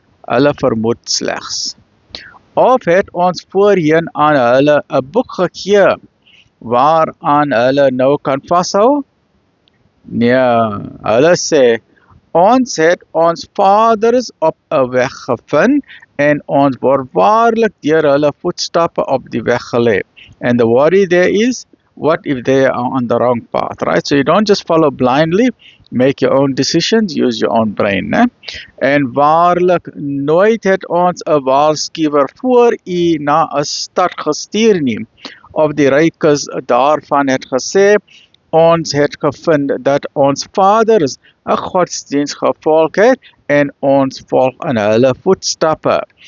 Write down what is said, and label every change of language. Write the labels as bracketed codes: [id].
[af] Hulle vermoed slegs. Of het ons voorheen aan hulle 'n boek gegee, waaraan hulle nou kan vashou? Nee, hulle sê, ons het ons vaders op 'n weg gevind, en ons word waarlik deur hulle voetstappe op die weg gelei. [en] And the worry there is, what if they are on the wrong path, right? So you don't just follow blindly, make your own decisions, use your own brain, né? [af] En waarlik nooit het ons 'n waarskuwer voor u na 'n stad gestuur nie, of die rykes daarvan het gesê, ons het gevind dat ons vaders 'n godsdienstige volk het, en ons volg in hulle voetstappe.